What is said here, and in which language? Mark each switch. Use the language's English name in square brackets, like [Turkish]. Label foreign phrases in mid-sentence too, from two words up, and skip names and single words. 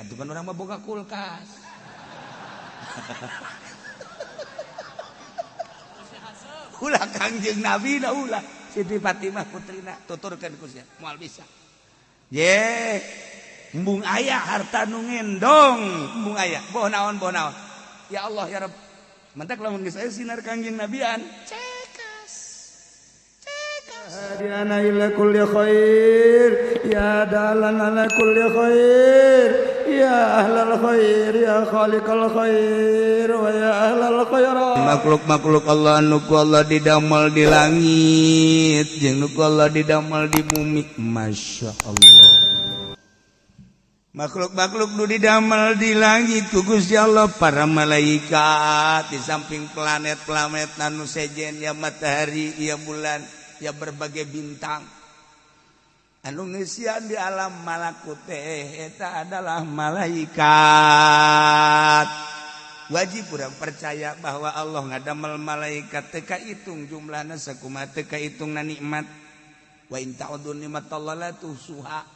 [Sundanese] Atuh kan urang mah boga kulkas. Ulah Kangjeng Nabi da ulah Siti Fatimah putrina tuturkeun ku sia moal bisa. Ye embung aya harta nu ngendong embung aya boh naon [Arabic] يا الله يا رب [Sundanese] mantak lamun geus aya sinar Kangjeng Nabian cekas [Arabic] هاديا إلى كل خير يا دالا على كل خير يا أهل الخير يا خالق الخير ويا أهل الخيرات [Sundanese] makhluk-makhluk Allah nu ku Allah didamel di langit jeung nu ku Allah didamel di bumi [Arabic] ما شاء الله [Sundanese] makhluk-makhluk nu didamel di langit ku Gusti Allah para malaikat di samping planet-planet anu sejen ya matahari ya bulan ya berbagai bintang anu ngeusian di alam malakut teh eta adalah malaikat wajib urang percaya bahwa Allah ngadamel malaikat teu kahitung jumlahna sakumaha teu kahitungna nikmat [Arabic] وإن تعدوا نعمة الله لا تحصوها